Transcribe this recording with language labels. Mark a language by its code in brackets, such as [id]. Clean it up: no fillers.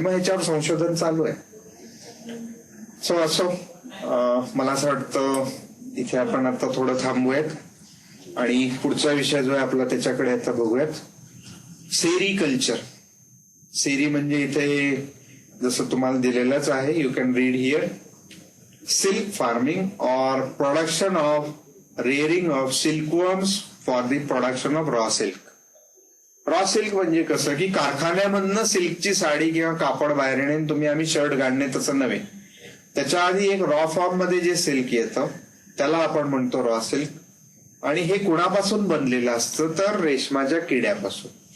[mr] मग ह्याच्यावर संशोधन चालू आहे. सो असो, मला असं वाटतं इथे आपण आता थोडं थांबूयात आणि पुढचा विषय जो आहे आपला त्याच्याकडे आता बघूयात. सेरिकल्चर. सेरी म्हणजे इथे जसं तुम्हाला दिलेलंच आहे, [en] You can read here. Silk farming or production of rearing of silkworms for the production of raw silk. [mr] Raw silk म्हणजे कसं की कारखान्यामधनं सिल्कची साडी किंवा कापड बाहेर येणे, तुम्ही आम्ही शर्ट घालणे तसं नव्हे. त्याच्या आधी एक रॉ फॉर्म मध्ये जे सिल्क येतं त्याला आपण म्हणतो रॉ सिल्क. आणि हे कुणापासून बनलेलं असतं, तर रेशमाच्या किड्यापासून.